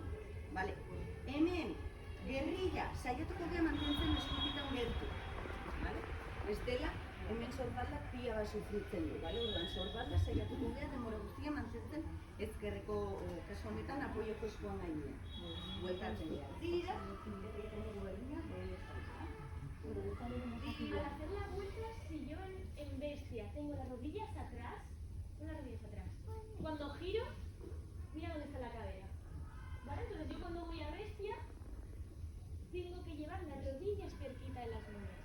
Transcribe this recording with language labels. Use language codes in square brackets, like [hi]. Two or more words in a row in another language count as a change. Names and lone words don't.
[eu] Hemen, gerrilla, saiatuko gea mantentzen eskupitan gertu. Bestela, hemen sorbaldak pila bat sufritzen du. Orduan, sorbaldak saiatuko gea denbora guztia mantentzen ezkerreko kasu honetan apoioko eskuan gainean. Bueltatzen dira. Tira, egiten dugu berdina, [es] Al hacer la vuelta, si yo en bestia tengo las rodillas atrás, cuando giro, mira dónde está la cadera. ¿Vale? Entonces yo cuando voy a bestia, tengo que llevar las rodillas cerquita de las muñecas.